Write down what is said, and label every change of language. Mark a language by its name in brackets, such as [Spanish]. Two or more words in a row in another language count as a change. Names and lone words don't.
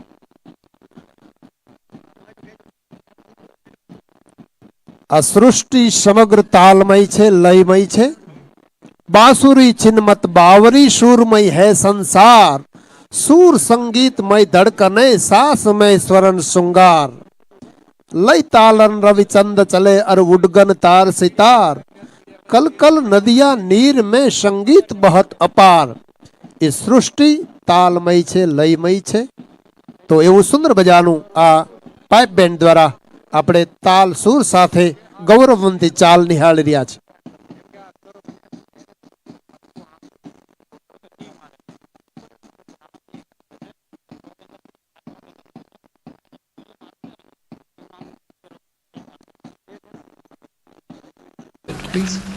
[Gujarati] આ સૃષ્ટિ સમગ્ર તાલમય છે, લયમય છે. [Hindi] बांसुरी छिन्मत बावरी सूरमय है संसार. सूर संगीतमय धड़कने सासमय स्वरण श्रृंगार. लय तालन रविचंद चले अर उडगन तार सितार, कल कल नदिया नीर में संगीत बहुत अपार। [Gujarati] એ સૃષ્ટિ તાલમય છે, લયમય છે। તો એવું સુંદર મજાનું આ પાઇપ બેન્ડ દ્વારા આપણે તાલ સુર સાથે ગૌરવવંતી ચાલ નિહાળી રહ્યા છે। [English] Please.